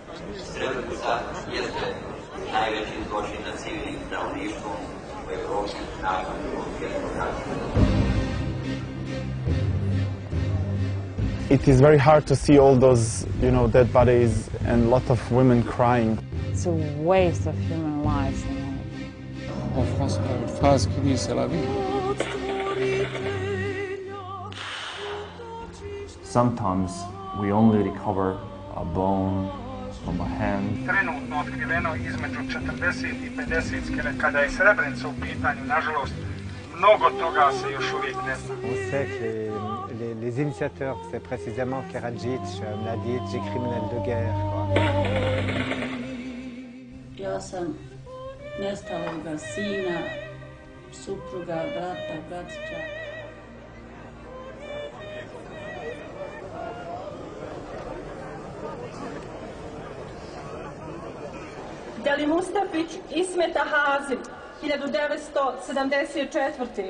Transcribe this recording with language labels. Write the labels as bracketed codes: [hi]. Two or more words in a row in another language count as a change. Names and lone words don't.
[bs] Srebrenica jeste najveći zločin nad civilnim stanovništvom u Evropi nakon Drugog svjetskog rata. [en] It is very hard to see all those, dead bodies and a lot of women crying. It's a waste of human lives. [fr] En France, on a une phrase qui dit c'est la vie. [en] Sometimes we only recover a bone from a hand. [bs] Trenutno otkriveno između 40 i 50 skelet. Kada je Srebrenica u pitanju, nažalost, mnogo toga se još uvijek ne zna. [fr] On sait que les initiateurs, c'est précisément Karadzic, Mladic et criminels de guerre. [bs] Ja sam nestaloga sina, supruga, brata, bratića. Deli Mustafić Ismeta Hazim, 1974.